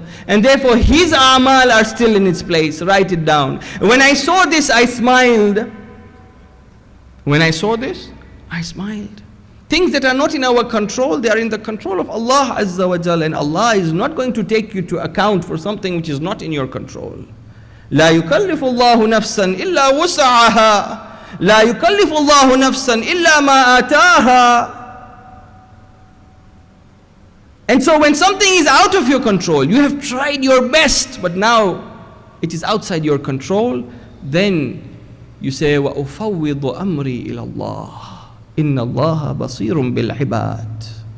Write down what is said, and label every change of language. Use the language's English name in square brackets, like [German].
[English] And therefore his a'mal are still in its place. Write it down. When I saw this, I smiled. When I saw this, I smiled. Things that are not in our control, they are in the control of Allah Azza wa Jal. And Allah is not going to take you to account for something which is not in your control. [Arabic] لا يكلف الله نفسا إلا وسعها لا يكلف الله نفسا إلا ما آتاها. [English] And so when something is out of your control, you have tried your best, but now it is outside your control, then you say, [Arabic] وَأُفَوِّضُ أَمْرِي إِلَى اللَّهِ إِنَّ اللَّهَ بَصِيرٌ بِالْعِبَادِ.